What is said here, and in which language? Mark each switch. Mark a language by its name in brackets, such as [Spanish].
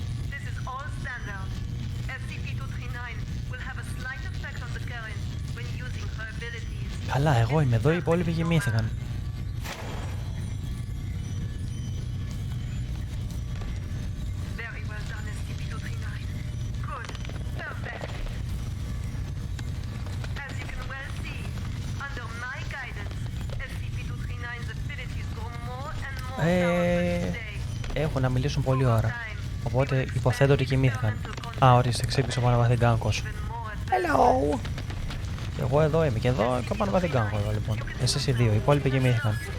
[English] This is all standard. SCP-239 will have a slight effect on the current when using her abilities. [Greek] Καλά, εγώ είμαι εδώ, οι υπόλοιποι κοιμήθηκαν. [English] Very well done, SCP-239. Good. Perfect. As you can well see, under my guidance, SCP-239's abilities grow more and more powerful each day. [Greek] Έχουν να μιλήσουν πολλή ώρα. Οπότε υποθέτω ότι κοιμήθηκαν. Α, ορίστε, ξύπνησε ο Παναβαθηγκάνκος. Hello! Εγώ εδώ είμαι και εδώ και ο Παναβαθηγκάνκος εδώ λοιπόν. Εσείς οι δύο, οι υπόλοιποι κοιμήθηκαν.